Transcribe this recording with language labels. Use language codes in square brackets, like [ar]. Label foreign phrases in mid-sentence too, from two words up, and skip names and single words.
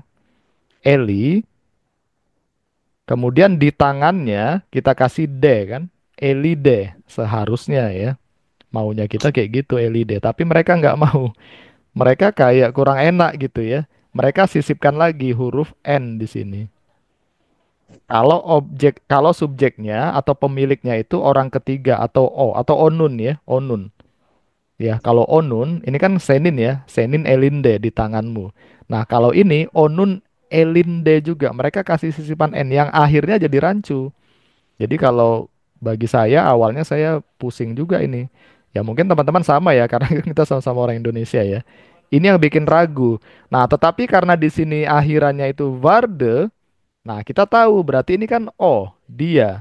[id] Eli, kemudian di tangannya kita kasih D kan, elide seharusnya ya. Maunya kita kayak gitu elide, tapi mereka nggak mau. Mereka kayak kurang enak gitu ya. Mereka sisipkan lagi huruf N di sini. Kalau subjeknya atau pemiliknya itu orang ketiga atau O atau onun ya, onun. Ya, kalau onun ini kan senin ya, [tr] senin elinde [id] di tanganmu. Nah, kalau ini [tr] onun elinde [id] juga. Mereka kasih sisipan N yang akhirnya jadi rancu. Jadi kalau bagi saya awalnya saya pusing juga ini. Ya mungkin teman-teman sama ya karena kita sama-sama orang Indonesia ya. Ini yang bikin ragu. Nah, tetapi karena di sini akhirannya itu Varde, nah kita tahu berarti ini kan oh, dia.